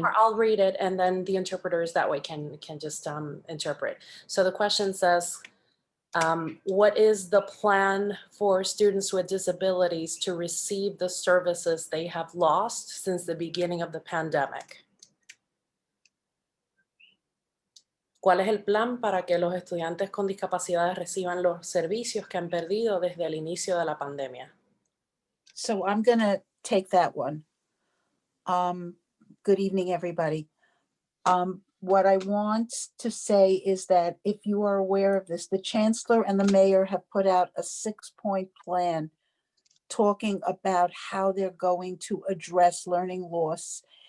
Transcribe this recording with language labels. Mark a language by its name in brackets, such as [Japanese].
[English] Or I'll read it and then the interpreters that way can just interpret. So the question says, what is the plan for students with disabilities to receive the services they have lost since the beginning of the pandemic? [Spanish] ¿Cuál es el plan para que los estudiantes con discapacidades reciban los servicios que han perdido desde el inicio de la pandemia? [English] So I'm going to take that one. Good evening, everybody. What I want to say is that if you are aware of this, the chancellor and the mayor have put out a 6-point plan talking about how they're going to address learning loss.